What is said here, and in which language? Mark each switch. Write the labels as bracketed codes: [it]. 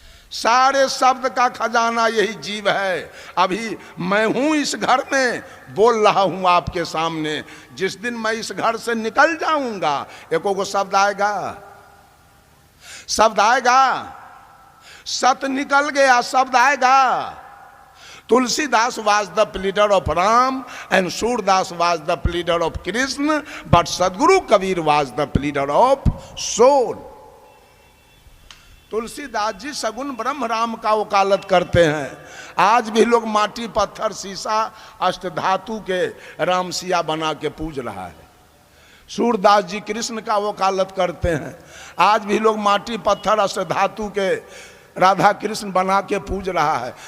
[hi] सारे शब्द का खजाना यही जीव है। अभी मैं हूं इस घर में, बोल रहा हूं आपके सामने। जिस दिन मैं इस घर से निकल जाऊंगा, एको को शब्द आएगा, शब्द आएगा। सत निकल गया, शब्द आएगा। [en] Tulsidas was the pleader of Ram and Surdas was the pleader of Krishna, but Sadguru Kabir was the pleader of soul. [hi] Tulsidas ji सगुन ब्रह्म राम का वकालत करते हैं। आज भी लोग माटी पत्थर शीशा अष्टधातु के राम सिया बना के पूज रहा है। सूरदास जी कृष्ण का वकालत करते हैं। आज भी लोग माटी पत्थर अष्टधातु के राधा कृष्ण बना के पूज रहा है।